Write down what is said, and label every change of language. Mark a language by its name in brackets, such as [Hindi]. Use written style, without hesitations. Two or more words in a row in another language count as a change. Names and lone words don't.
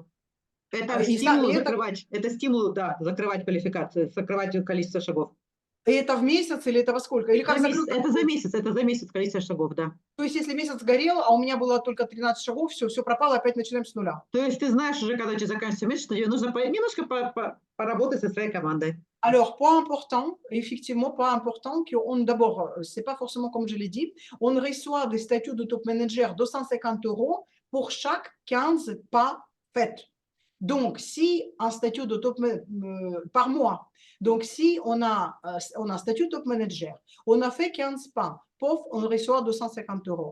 [Russian] Это стимул закрывать, это стимул, да, закрывать квалификацию, закрывать количество шагов. И это в месяц или это во сколько? Или как это за месяц количество шагов, да. То есть если месяц горел, а у меня было только 13 шагов, все пропало, опять начинаем с нуля. То есть ты знаешь уже, когда у тебя заканчивается месяц, что тебе нужно немножко поработать со своей командой. [French] Alors, point important, effectivement, point important, d'abord, c'est pas forcément comme je l'ai dit, on reçoit des statuts de top manager 250 € pour chaque 15 pas faits. Donc, si un statut de par mois, donc si on a un statut top manager, on a fait 15 pas, pof, on reçoit 250 euros.